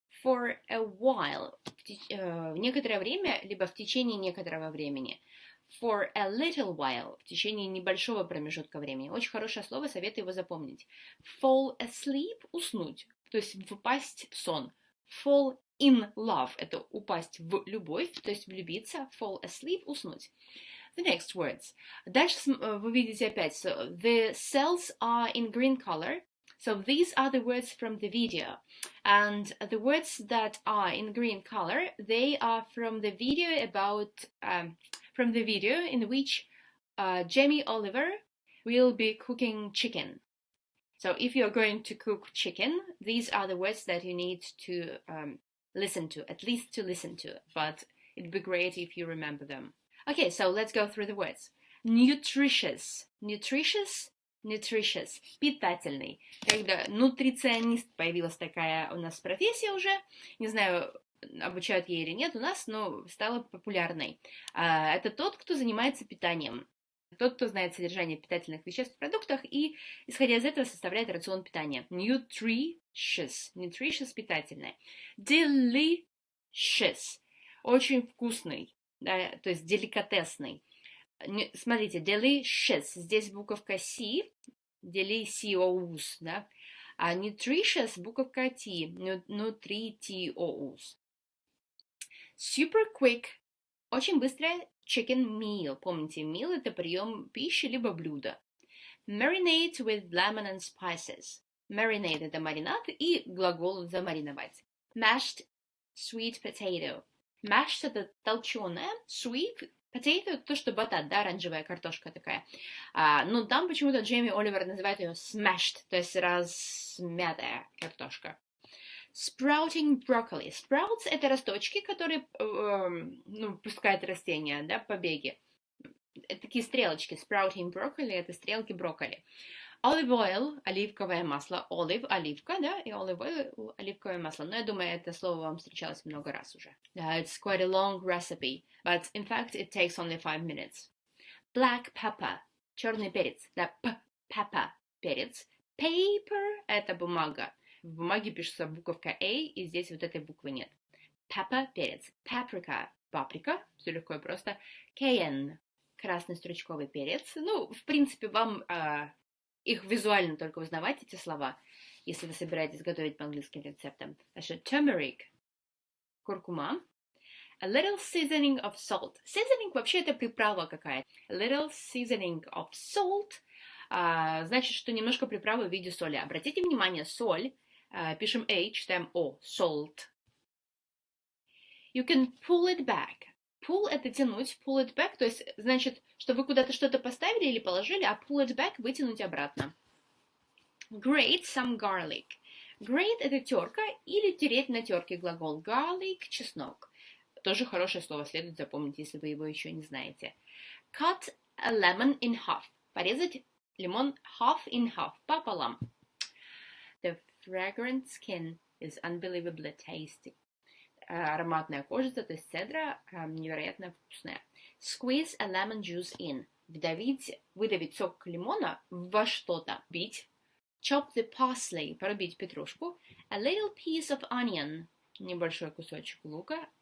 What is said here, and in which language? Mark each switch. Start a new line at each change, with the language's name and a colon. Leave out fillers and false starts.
English: For a while,
Russian: некоторое время, либо в течение некоторого времени.
English: For a little while,
Russian: в течение небольшого промежутка времени. Очень хорошее слово, советую его запомнить.
English: Fall asleep,
Russian: уснуть, то есть впасть в сон.
English: Fall in love,
Russian: это упасть в любовь, то есть влюбиться.
English: Fall asleep,
Russian: уснуть.
English: The next words.
Russian: Дальше вы видите опять.
English: So, the cells are in green color. So these are the words from the video. And the words that are in green color, they are from the video about... from the video in which Jamie Oliver will be cooking chicken. So if you're going to cook chicken, these are the words that you need to listen to, at least to listen to, but it'd be great if you remember them. Okay, so let's go through the words. Nutritious. Nutritious. Питательный.
Russian: Когда нутриционист появилась такая у нас профессия уже, не знаю, обучают ей или нет у нас, но стала популярной. Это тот, кто занимается питанием. Тот, кто знает содержание питательных веществ в продуктах и, исходя из этого, составляет рацион питания.
English: Nutritious.
Russian: Nutritious – питательное. Delicious. Очень вкусный. Да, то есть деликатесный. Смотрите, delicious. Здесь буковка C. Delicious. Да? А nutritious буковка T.
English: Nutritious. Super quick.
Russian: Очень быстрое
English: chicken meal.
Russian: Помните, meal — это прием пищи либо блюда.
English: Marinate with lemon and spices.
Russian: Marinate – это маринад, и глагол замариновать.
English: Mashed sweet potato.
Russian: Mashed – это толченое, sweet potato – это то, что батат, да, оранжевая картошка такая. Но там почему-то Джейми Оливер называет ее smashed, то есть размятая картошка.
English: Sprouting broccoli.
Russian: Sprouts – это росточки, которые пускают растения, да, побеги. Это такие стрелочки.
English: Sprouting broccoli
Russian: – это стрелки брокколи.
English: Olive oil
Russian: – оливковое масло. Olive – оливка, да, и olive oil – оливковое масло. Но я думаю, это слово вам встречалось много раз уже.
English: It's quite a long recipe, but in fact it takes only 5 minutes.
Russian: Black pepper – черный перец, да, pepper – перец. Paper – это бумага. В бумаге пишется буковка A, и здесь вот этой буквы нет. Pepper – перец. Paprika – паприка, все легко и просто. Cayenne – красный стручковый перец. Ну, в принципе, вам их визуально только узнавать, эти слова, если вы собираетесь готовить по английским рецептам. Значит, turmeric – куркума.
English: A little seasoning of salt.
Russian: Seasoning вообще это приправа какая-то.
English: A little seasoning of salt
Russian: значит, что немножко приправы в виде соли. Обратите внимание, соль. Пишем A, читаем O, salt.
English: You can pull it back.
Russian: Pull – это тянуть,
English: pull it back,
Russian: то есть, значит, что вы куда-то что-то поставили или положили, а pull it back – вытянуть обратно.
English: Grate some garlic.
Russian: Grate – это терка или тереть на терке глагол. Garlic – чеснок. Тоже хорошее слово, следует запомнить, если вы его еще не знаете.
English: Cut a lemon in half.
Russian: Порезать лимон half in half, пополам.
English: The fragrant skin is unbelievably tasty.
Russian: Ароматная кожица, то есть цедра, невероятно вкусная.
English: Squeeze a lemon juice in.
Russian: Выдавить сок лимона во что-то. Бить.
English: Chop the parsley.
Russian: Порубить петрушку.
English: A little piece of onion.
Russian: Небольшой кусочек лука.